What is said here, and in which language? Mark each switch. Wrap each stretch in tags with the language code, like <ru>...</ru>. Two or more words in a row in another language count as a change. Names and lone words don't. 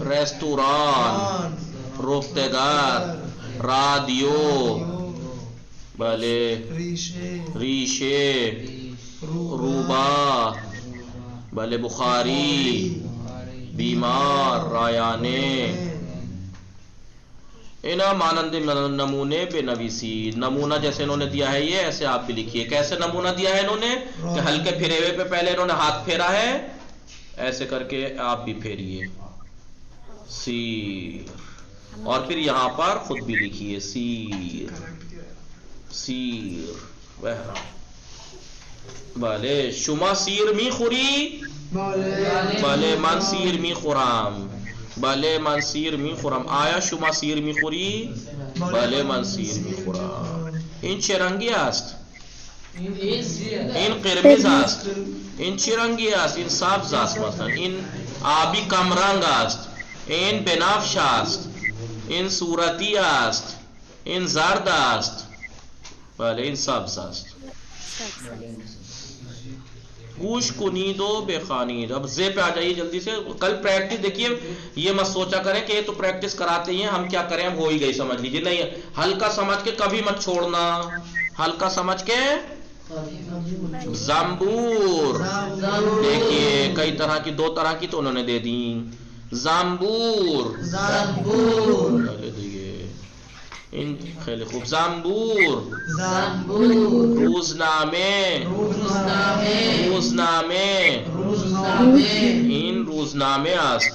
<fa>ریستوران، رفتگر، رادیو، بله ریشه، روبا، بله بخاری، بیمار، رایانه. اینا مانند نمونے پہ نویسی.</fa> <ur>نمونہ جیسے انہوں نے دیا ہے یہ ایسے آپ بھی لکھیے. کیسے نمونہ دیا ہے انہوں نے کہ ہلکے پھرے ہوئے پہ پہلے انہوں نے ہاتھ پھیرا ہے ایسے کر کے آپ بھی پھیریے. سیر اور پھر یہاں پر خود بھی لکھیے سیر سیر بہرا.</ur> <fa>بله شما سیر میخوری؟ بله من سیر میخورم. بله من سیر میخورم. آیا شما سیر میخوری؟ بله من سیر میخورم. این چه رنگی است؟ این قرمز است. این چه رنگی است؟ این سبز است مثلا. این آبی کمرنگ است. این بنفش است. این صورتی است. این زرد است. بله این سبز است. گوش کنید و بخوانید.</fa> <ur>اب زے پہ آ جائیے جلدی سے. کل پریکٹس دیکھیے یہ مت سوچا کریں کہ یہ تو پریکٹس کراتے ہی ہیں ہم کیا کریں ہم ہو ہی گئی سمجھ لیجیے. نہیں ہلکا سمجھ کے کبھی مت چھوڑنا. ہلکا سمجھ کے. زنبور دیکھیے کئی طرح کی 2 طرح کی تو انہوں نے دے دی.</ur> <fa>زنبور ان خیلی خوب. زنبور روزنامه این روزنامه است.</fa>